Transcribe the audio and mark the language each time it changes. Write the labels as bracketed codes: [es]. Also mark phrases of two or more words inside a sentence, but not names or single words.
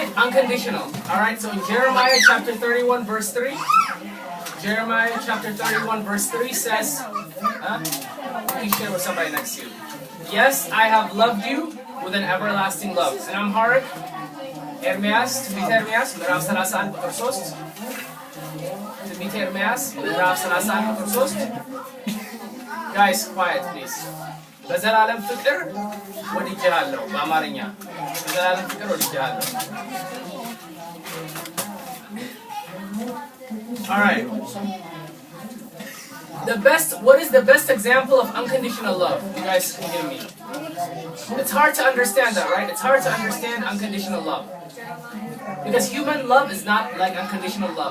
[en] Unconditional. Alright, so Jeremiah chapter 31 verse 3. Jeremiah chapter 31 verse 3 says, please share with somebody next to you. Yes, I have loved you with an everlasting love. And Amharic, Ermias, [am] ትንቢተ ኤርምያስ ምዕራፍ 31 ቁጥር 3 ትንቢተ ኤርምያስ ምዕራፍ 31 ቁጥር 3 [en] Guys, quiet please. [am] በዘላለም ፍቅር ወድጄሃለሁ በአማርኛ በዘላለም ፍቅር ወድጄሃለሁ [en] All right. What is the best example of unconditional love? You guys can give me. It's hard to understand that, right? It's hard to understand unconditional love. Because human love is not like unconditional love.